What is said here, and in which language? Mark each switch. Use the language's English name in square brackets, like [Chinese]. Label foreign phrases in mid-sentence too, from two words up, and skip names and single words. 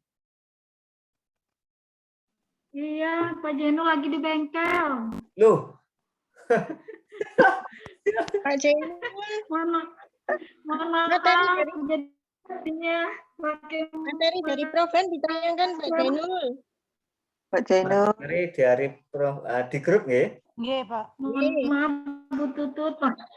[Indonesian] Iya, Pak Jeno lagi di bengkel. Loh. Pak Jainul, Mana materi jadinya dari Proven ditayangkan Pak Jainul. Pak Jainul. Mari di grup nggih. Nggih, Pak. Mohon maaf Bu Tutut, Pak.